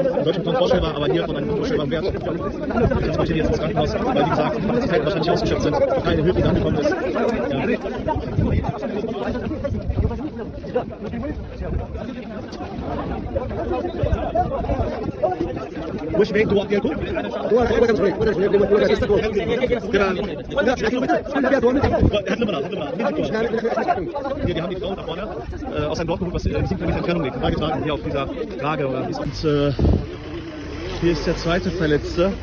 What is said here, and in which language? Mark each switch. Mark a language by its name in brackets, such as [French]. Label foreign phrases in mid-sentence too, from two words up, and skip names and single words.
[German] In Deutschland kaum vorstellbar, aber hier von einem unvorstellbaren Wert. Transportiert jetzt ins Krankenhaus, weil wie gesagt, die Kapazitäten wahrscheinlich ausgeschöpft sind, keine Hilfe, die angekommen ist. [Arabic] وش بيك توقف لكم؟ [German] Wir haben die Frau da vorne aus einem Dorf geholt, was 7 Kilometer Entfernung liegt, beigetragen hier auf dieser Trage. Und hier ist der zweite Verletzte.